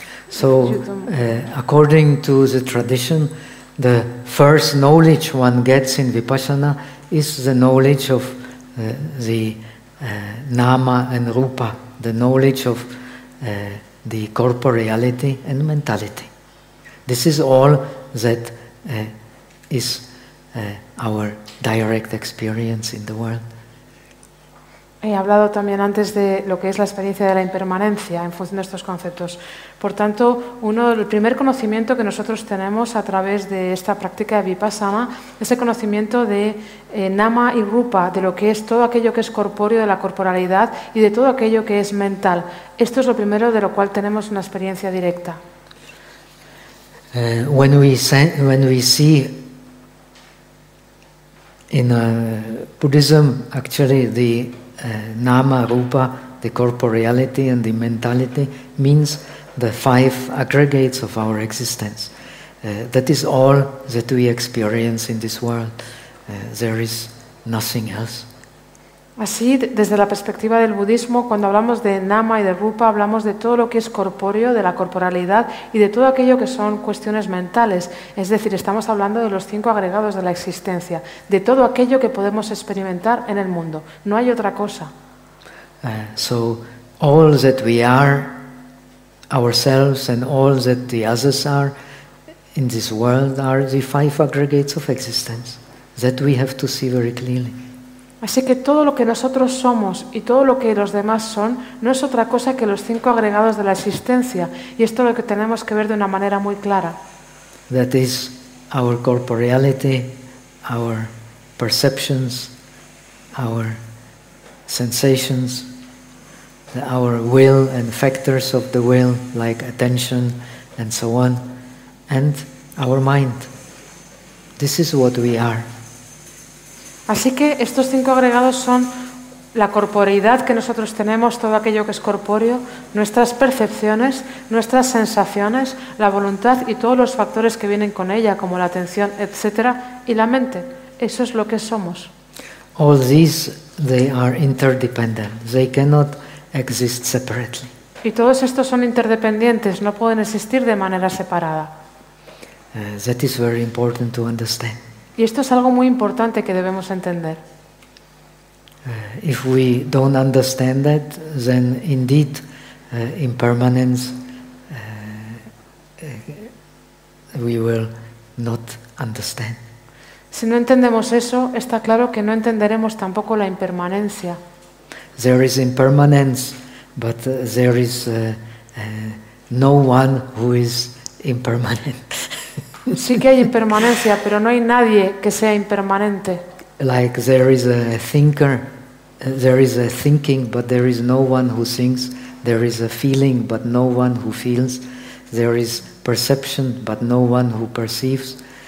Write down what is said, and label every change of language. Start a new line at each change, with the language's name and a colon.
English: So, according to the tradition, the first knowledge one gets in vipassana is the knowledge of the nama and rupa, the knowledge of the corporeal reality and mentality. This is all that is our direct experience in the world.
Spanish: He hablado también antes de lo que es la experiencia de la impermanencia en función de estos conceptos. Por tanto, el primer conocimiento que nosotros tenemos a través de esta práctica de vipassana es el conocimiento de nama y rupa, de lo que es todo aquello que es corpóreo, de la corporalidad y de todo aquello que es mental. Esto es lo primero de lo cual tenemos una experiencia directa.
English: When we see in Buddhism, actually the nama, rupa, the corporeality and the mentality means the five aggregates of our existence. That is all that we experience in this world. There is nothing else.
Spanish: Así, desde la perspectiva del budismo, cuando hablamos de nama y de rupa, hablamos de todo lo que es corpóreo, de la corporalidad y de todo aquello que son cuestiones mentales. Es decir, estamos hablando de los cinco agregados de la existencia, de todo aquello que podemos experimentar en el mundo. No hay otra cosa.
English: So, all that we are, ourselves, and all that the others are, In this world are the five aggregates of existence that we have to see very clearly.
Spanish: Así que todo lo que nosotros somos y todo lo que los demás son no es otra cosa que los cinco agregados de la existencia, y esto es lo que tenemos que ver de una manera muy clara.
English: That is our corporeality, our perceptions, our sensations, our will and factors of the will like attention and so on, and our mind. This is what we are.
Spanish: Así que estos cinco agregados son la corporeidad que nosotros tenemos, todo aquello que es corpóreo, nuestras percepciones, nuestras sensaciones, la voluntad y todos los factores que vienen con ella, como la atención, etc., y la mente. Eso es lo que somos.
English: All these, they are interdependent. They cannot exist separately.
Spanish: Y todos estos son interdependientes, no pueden existir de manera separada.
English: That is very important to understand.
Spanish: Y esto es algo muy importante que debemos entender.
English: If we don't understand that, then indeed impermanence we will not understand.
Spanish: Si no entendemos eso, está claro que no entenderemos tampoco la impermanencia.
English: There is impermanence, but there is no one who is impermanent.
Spanish: Sí que hay impermanencia, pero no hay nadie que sea impermanente.
English: Like there is a thinker, there is a thinking, but there is no one who thinks. There is a feeling, but no one who feels. There is perception, but no one who perceives.